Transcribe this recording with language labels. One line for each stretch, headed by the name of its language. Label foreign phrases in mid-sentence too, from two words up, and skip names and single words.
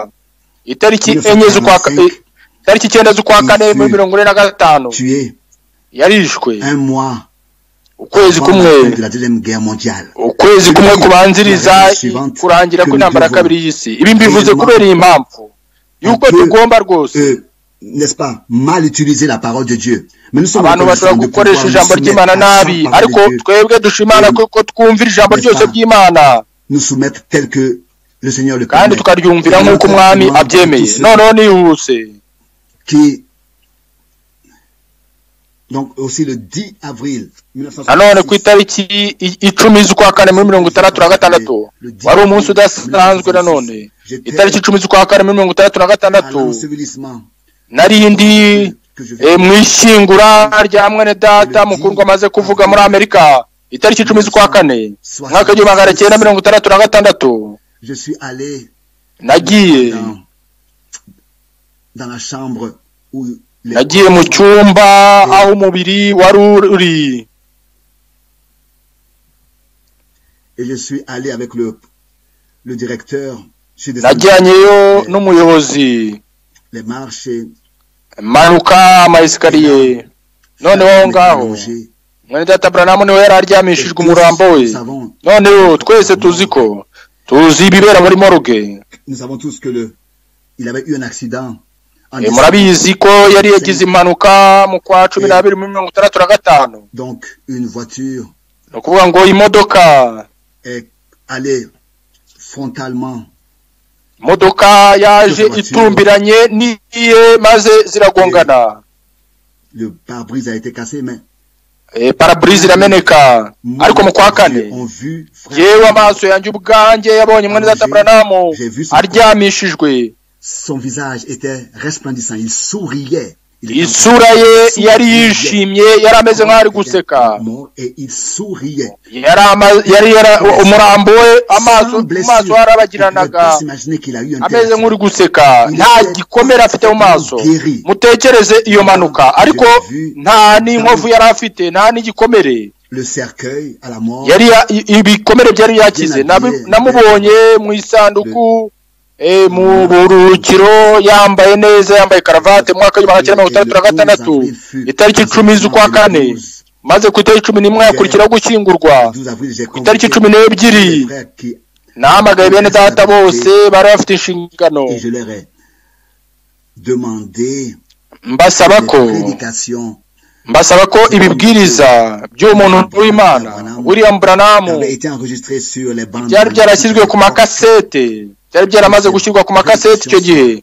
Kinyarwanda: Itariki 9 z'ukwa kane 1945 yarishwe. Ukwezi kumwe kubanziriza kurangira kw'intambara ya kabiri y'isi. Ibi mbivuze kubera iyi mpamvu yuko tugomba rwose,
French: n'est-ce pas, mal utiliser la parole de Dieu. Mais nous sommes
Kinyarwanda: abantu bashobora gukoresha ijambo ry'Imana nabi, ariko twebwe dushimana ko twumvira ijambo ryose ry'Imana,
French: nous soumettre tel que le Seigneur le permet,
Kinyarwanda: kandi tukaryumvira nk'uko umwami abyemeye. Noneho nihuse
French: donc aussi le 10 avril 1966,
Kinyarwanda: nanone ku itariki 10 z'ukwa kane 1966 wari umunsi udasanzwe. Nanone itariki 10 z'ukwa kane 1966 narindi mwishingura rya mwene data mukundwa amaze kuvuga muri Amerika itariki 10 z'ukwa kane mwaka w'igihumbi kimwe 1966
French: je suis allé
Kinyarwanda: nagiye
French: dans la chambre où
Kinyarwanda: nagiye mu cyumba aho umubiri wari uri
French: et je suis allé avec le directeur
Kinyarwanda: najyanyeyo n'umuyobozi
French: les marches
Kinyarwanda: manuka amaesikariye noneho ngaho mwene data Branham niwe yari aryamishijwe umurambo we noneho twese tuzi ibibera muri morgue.
French: Nous savons tous que il avait eu un accident
Kinyarwanda: murabizi ko yari yagize impanuka mu kwa 12 mu 1965.
French: Donc une voiture
Kinyarwanda: no kuvuga ngo imodoka
French: est allée frontalement
Kinyarwanda: modoka yaje itumbiranye niye maze ziragongana.
French: Le pare-brise a été cassé mais
Kinyarwanda: parabrise irameneka ariko mu kwa kane yewe amaso yanjye ubwanjye yabonye mwene data Branham aryamishijwe.
French: Son visage était resplendissant, il souriait.
Kinyarwanda: Isura ye yari yishimye, yari ameze nk'ari guseka.
French: Et il souriait.
Kinyarwanda: Yari umurambo we amaso arabagiranaga. Ameze nk'uri guseka, nta gikomere afite mu maso. Mutekereze iyo manuka, ariko nta n'inkovu yari afite, nta n'igikomere.
French: Le cercueil à la mort.
Kinyarwanda: Yari ibikomere byari yakize. Namubonye mu isanduku mu burukiro yambaye neza, yambaye karavate mu mwaka wa 1966 itariki 10 z'ukwa kane, maze ku itariki 11 yakurikira gushyingurwa. Ku itariki 12 nahamagaye bene data bose bari bafite inshingano, mbasaba ko ibibwiriza by'umuntu w'Imana William Branham byari byarashyizwe ku makasete, byari byaramaze gushyirwa ku makasete icyo gihe.